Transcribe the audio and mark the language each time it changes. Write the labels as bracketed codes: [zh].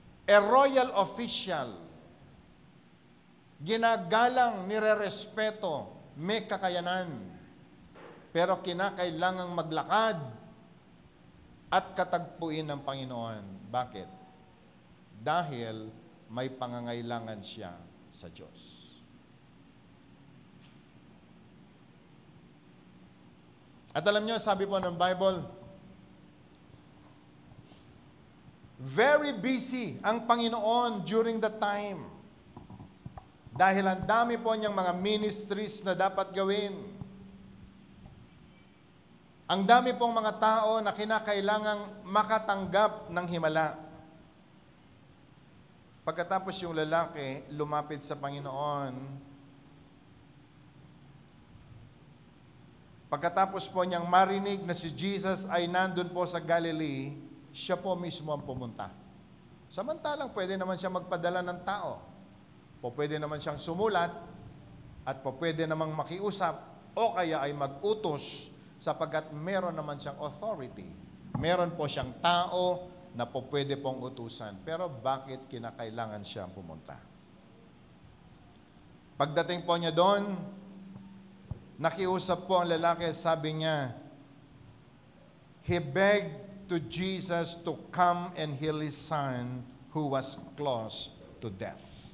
[en] A royal official, [tl] ginagalang, nirerespeto, may kakayanan, pero kinakailangang maglakad at katagpuin ng Panginoon. Bakit? Dahil may pangangailangan siya sa Diyos. At alam nyo, sabi po ng Bible, [en] very busy [tl] ang Panginoon [en] during that time. [tl] Dahil ang dami po niyang mga ministries na dapat gawin. Ang dami pong mga tao na kinakailangang makatanggap ng himala. Pagkatapos yung lalaki lumapit sa Panginoon, pagkatapos po niyang marinig na si Jesus ay nandun po sa Galilee, siya po mismo ang pumunta. Samantalang pwede naman siya magpadala ng tao. Pwede naman siyang sumulat at pwede namang makiusap o kaya ay mag-utos sapagkat meron naman siyang authority. Meron po siyang tao na pwede pong utusan. Pero bakit kinakailangan siyang pumunta? Pagdating po niya doon, nakiusap po ang lalaki, sabi niya, [en] he begged to Jesus to come and heal his son who was close to death.